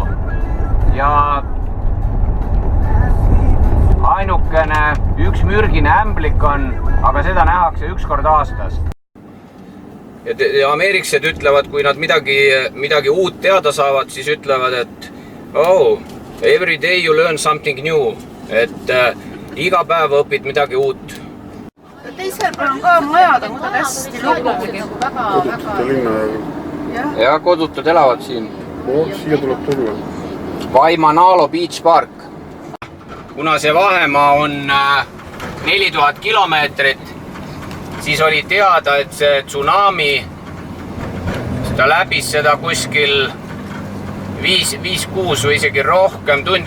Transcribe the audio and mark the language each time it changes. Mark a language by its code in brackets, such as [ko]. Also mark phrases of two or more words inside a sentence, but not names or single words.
[et] Ja ainukene üks mürgine ämblik on, aga seda nähakse 1 kord aastas. Ja ameeriksed ütlevad, kui nad midagi uut teada saavad, siis ütlevad, et oh, [en] every day you learn something new. [et] Et iga päev õpid midagi uut. Teisel peal on ka majad, on ka hästi lugugi. kodutute linna. Ja kodutud elavad siin. Siia tuleb tulla. Waimanalo Beach Park. Kuna see vahemaa on 4000 kilomeetrit, siis oli teada, et see tsunami, ta läbis seda kuskil 5-6 või isegi rohkem tunde.